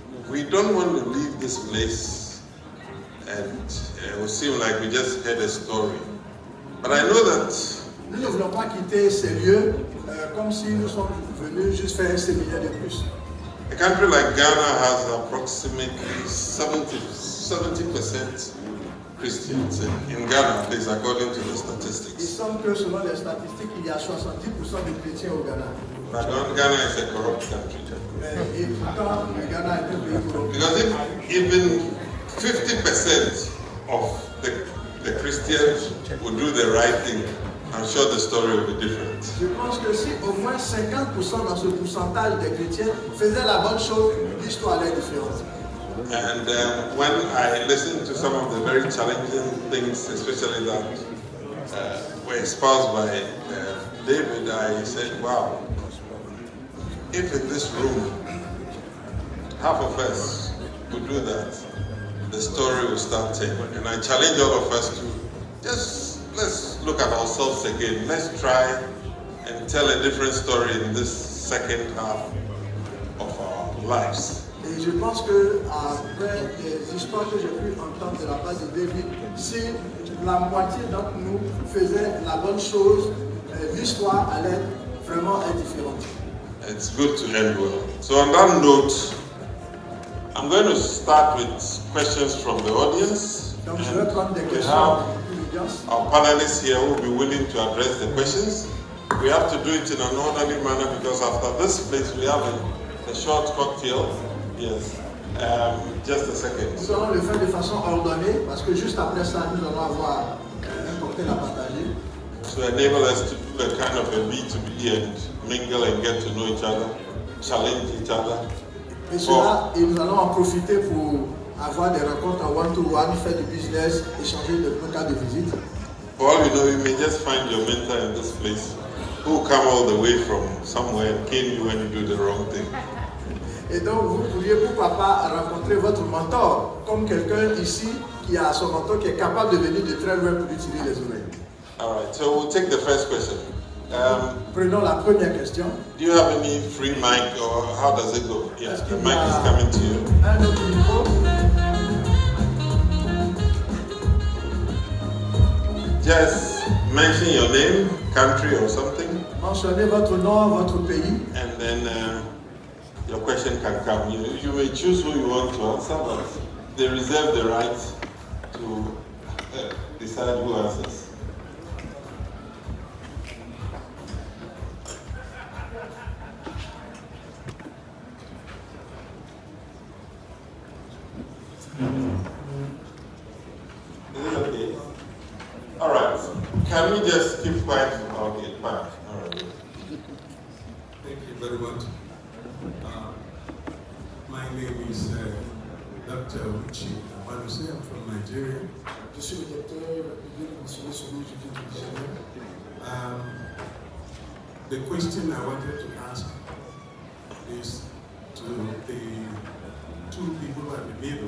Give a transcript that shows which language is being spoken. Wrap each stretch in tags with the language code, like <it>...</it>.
<en>We don't want to leave this place and it will seem like we just heard a story. But I know that</en> <fr>nous ne voulons pas quitter ces lieux comme si nous sommes venus juste faire un séminaire de plus.</fr> <en>a country like Ghana has approximately 70% Christians in Ghana, at least according to the</en> <fr>Il</fr> <en>statistics.</en> <fr>semble que selon les statistiques, il y a 70% de chrétiens au Ghana.</fr> <en>But Ghana is a corrupt country.</en> <fr>Et pourtant, le Ghana est un pays corrompu.</fr> <en>Because if even 50% of the Christians would do the right thing, I'm sure the story will be different.</en> <fr>Je pense que si au moins 50% dans ce pourcentage des chrétiens faisaient la bonne chose, l'histoire allait être différente.</fr> <en>And when I listened to some of the very challenging things, especially that were espoused by David, I said, wow, if in this room, half of us would do that, the story will start telling. And I challenge all of us to let's look at ourselves again. Let's try and tell a different story in this second half of our lives.</en> <fr>Et je pense que après les histoires que j'ai pu entendre de la part de David, si la moitié d'entre nous faisait la bonne chose, l'histoire allait vraiment être différente.</fr> <en>It's good to end well. So on that note, I'm going to start with questions from the audience.</en> <fr>Donc je vais prendre des</fr> <en>We</en> <fr>questions</fr> <en>have</en> <fr>de l'audience.</fr> <en>our panelists here who will be willing to address the questions. We have to do it in an orderly manner because after this place we have a short cocktail. Yes. Just a second.</en> <fr>Nous allons le faire de façon ordonnée parce que juste après ça, nous allons avoir un cocktail à partager.</fr> <en>To enable us to do a kind of a B2B and mingle and get to know each other, challenge each other.</en> <fr>Et cela, et nous allons en profiter pour avoir des rencontres en one-to-one, faire du business, échanger de cas de visite.</fr> <en>For all you know, you may just find your mentor in this place who come all the way from somewhere and cane you when you do the wrong thing.</en> <fr>Et donc, vous pourriez, pourquoi pas, rencontrer votre mentor, comme quelqu'un ici qui a son mentor qui est capable de venir de très loin pour lui tirer les oreilles.</fr> <en>All right, so we'll take the first question.</en> <fr>Prenons la première question.</fr> <en>Do you have any free mic or how does it go? Yes, the mic is coming to you.</en> <fr>Un autre micro.</fr> <en>Just mention your name, country or something.</en> <fr>Mentionnez votre nom, votre pays.</fr> <en>And then your question can come. You may choose who you want to answer, but they reserve the right to decide who answers. Is it okay? All right. Can we just keep quiet? Okay, fine. All right. Thank you very much. My name is Dr. Uchi Amanuse. I'm from Nigeria.</en> <fr>Je suis le docteur, je viens mentionner son nom, je viens du Nigeria.</fr> <en>The question I wanted to ask is to the two people at the middle.</en>